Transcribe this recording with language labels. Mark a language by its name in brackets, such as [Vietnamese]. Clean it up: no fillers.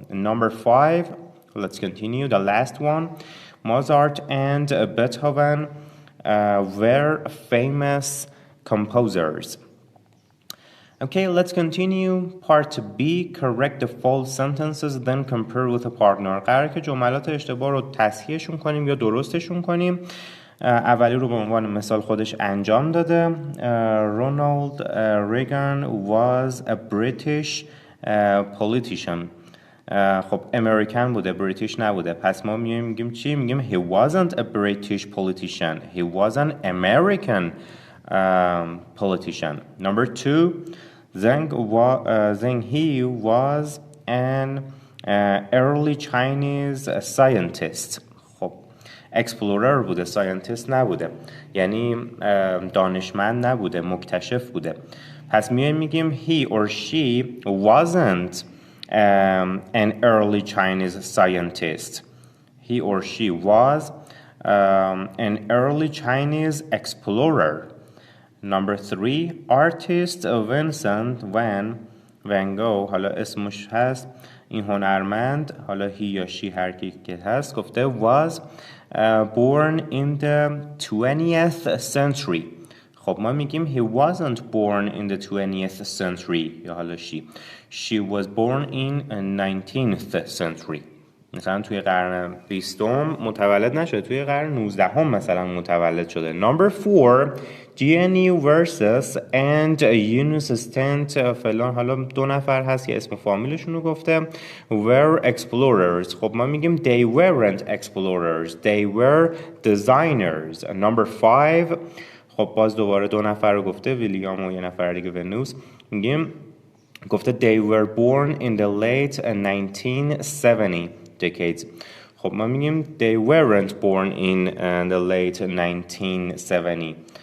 [English] Number 5, let's continue. The last one, Mozart and Beethoven were famous composers. Okay, let's continue. Part B, correct the false sentences, then compare with a partner. [Persian] قراره که جملات اشتباه رو تصحیحشون کنیم یا درستشون کنیم. اولی رو به عنوان مثال خودش انجام داده. [English] Ronald Reagan was a British politician. [Persian] خب امریکن بوده، بریتیش نبوده. پس ما میگیم چی؟ میگیم [English] he wasn't a British politician. He was an American politician. Number 2, then he was an early Chinese scientist. [Persian] خب explorer بوده، scientist نبوده، یعنی دانشمند نبوده، مکتشف بوده. پس میگیم [English] he or she wasn't an early Chinese scientist. He or she was an early Chinese explorer. Number 3, artist Vincent van Gogh، [Persian] حالا اسمش هست این هنرمند، [English] حالا he یا she [Persian] هر کی که هست، گفته [English] was born in the 20th century. [Persian] خب ما میگیم [English] he wasn't born in the 20th century [Persian] یا حالا [English] she was born in 19th century. [Persian] مثلا توی قرن 20 متولد نشده، توی قرن 19 مثلا متولد شده. Number 4, GNU versus and Eunice Stent فلان، حالا دو نفر هست که اسم فامیلشون رو گفته [English] were explorers. [Persian] خب ما میگیم [English] they weren't explorers, they were designers. [Persian] Number 5, خب باز دوباره دو نفر رو گفته، ویلیام و یه نفر دیگه ونوس. میگیم گفته [English] they were born in the late 1970 decades. [Persian] خب ما میگیم [English] they weren't born in the late 1970.